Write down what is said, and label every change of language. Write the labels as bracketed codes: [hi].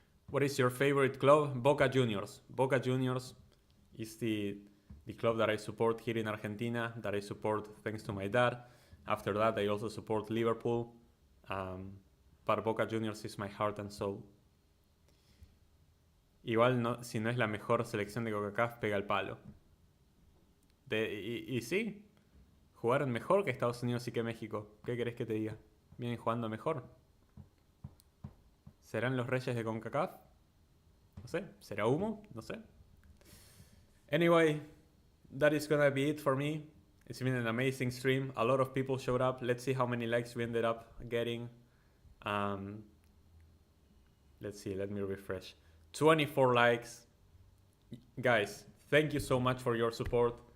[en] What is your favorite club? Boca Juniors. Boca Juniors is the club that I support here in Argentina, that I support thanks to my dad. After that, I also support Liverpool. But Boca Juniors is my heart and soul. [es] Igual, si no es la mejor selección de CONCACAF, pega el palo. Y sí, jugaron mejor que Estados Unidos y que México. ¿Qué querés que te diga? Vienen jugando mejor. ¿Serán los reyes de CONCACAF? No sé. ¿Será humo? No sé. [en] Anyway, that is gonna be it for me. It's been an amazing stream. A lot of people showed up. Let's see how many likes we ended up getting. Let's see. Let me refresh. 24 likes. Guys, thank you so much for your support.